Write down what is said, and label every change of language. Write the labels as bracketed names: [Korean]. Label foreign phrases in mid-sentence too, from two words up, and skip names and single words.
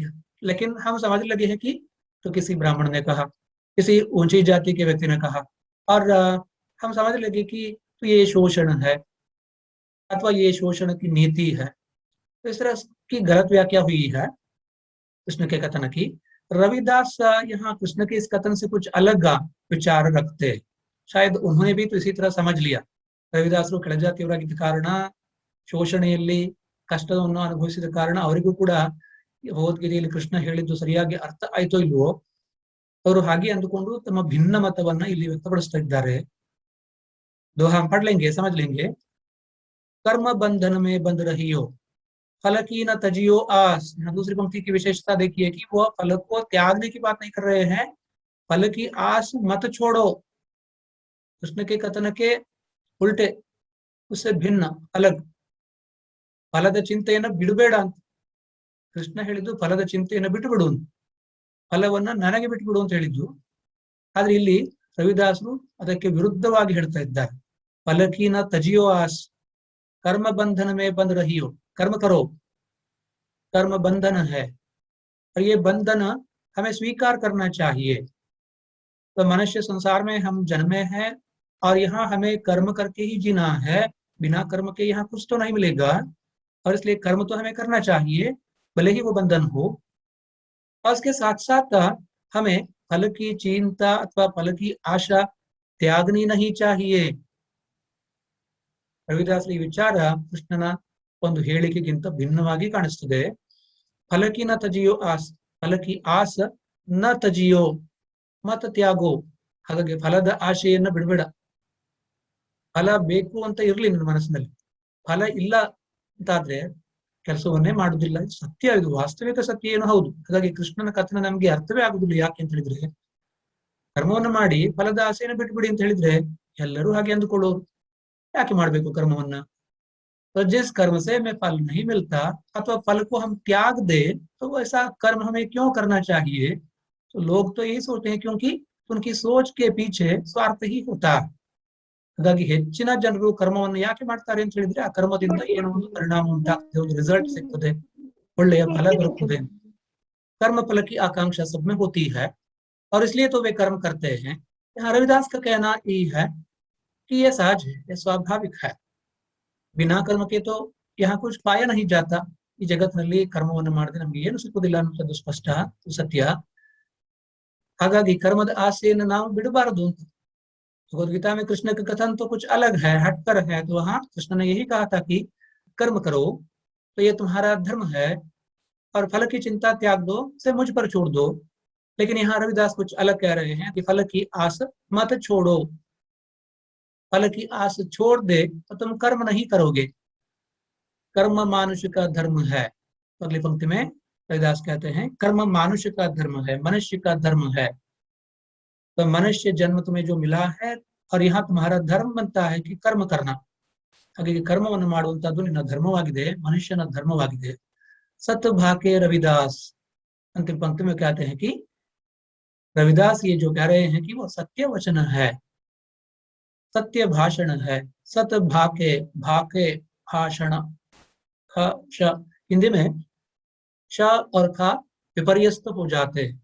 [Hindi] लेकिन हम समझने लगे हैं कि तो किसी ब्राह्मण ने कहा, किसी ऊंची जाति के व्यक्ति ने कहा, और हम समझ लगे कि तो ये शोषण है अथवा ये शोषण की नीति है। तो इस तरह की गलत व्याख्या हुई है कृष्ण के कथन की। रविदास यहाँ कृष्ण के इस कथन से कुछ अलग विचार रखते, शायद उन्होंने भी तो इसी तरह समझ लिया। [Kannada] ರವಿದಾಸರು ಕೆಳಜಾತಿಯವರಾಗಿದ್ದ ಕಾರಣ, ಶೋಷಣೆಯಲ್ಲಿ ಕಷ್ಟವನ್ನು ಅನುಭವಿಸಿದ ಕಾರಣ ಅವರಿಗೂ ಕೂಡ ಭಗವದ್ಗೀತೆಯಲ್ಲಿ ಕೃಷ್ಣ ಹೇಳಿದ್ದು ಸರಿಯಾಗಿ ಅರ್ಥ ಆಯ್ತೋ ಇಲ್ವೋ, ಅವರು ಹಾಗೆ ಅಂದುಕೊಂಡು ತಮ್ಮ ಭಿನ್ನ ಮತವನ್ನ ಇಲ್ಲಿ ವ್ಯಕ್ತಪಡಿಸ್ತಾ ಇದ್ದಾರೆ। [Hindi] दो हम पढ़ लेंगे, समझ लेंगे। कर्म बंधन में बंध रही हो, फल की न तजियो आस। यहाँ दूसरी पंक्ति की विशेषता देखिए कि वह फल को त्यागने की बात नहीं कर रहे हैं, फल की आस मत छोड़ो। कृष्ण के कथन के उल्टे, उससे भिन्न अलग, [Kannada] ಫಲದ ಚಿಂತೆಯನ್ನು ಬಿಡಬೇಡ ಅಂತ ಕೃಷ್ಣ ಹೇಳಿದ್ದು, ಫಲದ ಚಿಂತೆಯನ್ನು ಬಿಟ್ಟು ಬಿಡು, ಫಲವನ್ನ ನನಗೆ ಬಿಟ್ಟುಬಿಡು ಅಂತ ಹೇಳಿದ್ದು। ಆದ್ರೆ ಇಲ್ಲಿ ರವಿದಾಸರು ಅದಕ್ಕೆ ವಿರುದ್ಧವಾಗಿ ಹೇಳ್ತಾ ಇದ್ದಾರೆ। [Hindi] फल की न तजियो आस, कर्म बंधन में बंध रही हो, कर्म करो, कर्म बंधन है और ये बंधन हमें स्वीकार करना चाहिए। तो मनुष्य संसार में हम जन्मे हैं और यहाँ हमें कर्म करके ही जीना है, बिना कर्म के यहाँ कुछ तो नहीं मिलेगा, और इसलिए कर्म तो हमें करना चाहिए भले ही वो बंधन हो। और उसके साथ साथ हमें फल की चिंता अथवा फल की आशा त्यागनी नहीं चाहिए। [Kannada] ರವಿದಾಸರ ಈ ವಿಚಾರ ಕೃಷ್ಣನ ಒಂದು ಹೇಳಿಕೆಗಿಂತ ಭಿನ್ನವಾಗಿ ಕಾಣಿಸ್ತದೆ। [Hindi] फल की न तजियो आस, फल की आस न तजियो मत त्यागो। [Kannada] ಹಾಗಾಗಿ ಫಲದ ಆಶೆಯನ್ನ ಬಿಡಬೇಡ, ಫಲ ಬೇಕು ಅಂತ ಇರ್ಲಿ ನನ್ನ ಮನಸ್ಸಿನಲ್ಲಿ, ಫಲ ಇಲ್ಲ ಅಂತಾದ್ರೆ ಕೆಲಸವನ್ನೇ ಮಾಡುದಿಲ್ಲ। ಸತ್ಯ, ಇದು ವಾಸ್ತವಿಕ ಸತ್ಯ ಏನು ಹೌದು। ಹಾಗಾಗಿ ಕೃಷ್ಣನ ಕಥನ ನಮ್ಗೆ ಅರ್ಥವೇ ಆಗುದಿಲ್ಲ। ಯಾಕೆ ಅಂತ ಹೇಳಿದ್ರೆ, ಕರ್ಮವನ್ನು ಮಾಡಿ ಫಲದ ಆಸೆಯನ್ನು ಬಿಟ್ಬಿಡಿ ಅಂತ ಹೇಳಿದ್ರೆ ಎಲ್ಲರೂ ಹಾಗೆ ಅಂದುಕೊಳ್ಳೋರು। ಯಾಕೆ ಮಾಡಬೇಕು कर्मवನ್ನ? [Hindi] तो जिस कर्म से हमें फल नहीं मिलता अथवा फल को हम त्याग दे, तो ऐसा कर्म हमें क्यों करना चाहिए? तो लोग तो यही सोचते हैं, क्योंकि उनकी सोच के पीछे स्वार्थ ही होता है। [Kannada] ಹಾಗಾಗಿ ಹೆಚ್ಚಿನ ಜನರು ಕರ್ಮವನ್ನು ಯಾಕೆ ಮಾಡ್ತಾರೆ ಅಂತ ಹೇಳಿದ್ರೆ, ಆ ಕರ್ಮದಿಂದ ಏನೋ ಒಂದು ಪರಿಣಾಮ ಉಂಟಾಗ್ತದೆ, ಒಂದು ರಿಸಲ್ಟ್ ಸಿಗ್ತದೆ, ಒಳ್ಳೆಯ ಫಲ ಬರುತ್ತದೆ। [Hindi] कर्म फल की आकांक्षा सब में होती है और इसलिए तो वे कर्म करते हैं। यहाँ रविदास का कहना यही है कि ये सहज है, ये स्वाभाविक है, बिना कर्म के तो यहाँ कुछ पाया नहीं जाता। [Kannada] ಈ ಜಗತ್ತಿನಲ್ಲಿ ಕರ್ಮವನ್ನು ಮಾಡದೆ ನಮ್ಗೆ ಏನು ಸಿಕ್ಕುದಿಲ್ಲ ಅನ್ನೋದು ಸ್ಪಷ್ಟ ಸತ್ಯ। ಹಾಗಾಗಿ ಕರ್ಮದ ಆಸೆಯನ್ನು ನಾವು ಬಿಡಬಾರದು ಅಂತ। [Hindi] भगवदगीता में कृष्ण का कथन तो कुछ अलग है, हटकर है। तो वहां कृष्ण ने यही कहा था कि कर्म करो तो ये तुम्हारा धर्म है, और फल की चिंता त्याग दो, से मुझ पर छोड़ दो। लेकिन यहाँ रविदास कुछ अलग कह रहे हैं कि फल की आस मत छोड़ो, फल की आस छोड़ दे तो तुम कर्म नहीं करोगे, कर्म मानुष्य का धर्म है। अगली पंक्ति में रविदास कहते हैं कर्म मानुष्य का धर्म है, मनुष्य का धर्म है। तो मनुष्य जन्म तुम्हें जो मिला है और यहाँ तुम्हारा धर्म बनता है कि कर्म करना। [Kannada] ಹಾಗಾಗಿ ಕರ್ಮವನ್ನು ಮಾಡುವಂತದ್ದು ನಿನ್ನ ಧರ್ಮವಾಗಿದೆ, ಮನುಷ್ಯನ ಧರ್ಮವಾಗಿದೆ। [Hindi] सत भाके रविदास, अंतिम पंक्ति में कहते हैं कि रविदास ये जो कह रहे हैं कि वो सत्य वचन है, सत्य भाषण है। सत भाके, भाके भाषण, ख श, हिंदी में श और ख विपर्यस्त हो जाते हैं।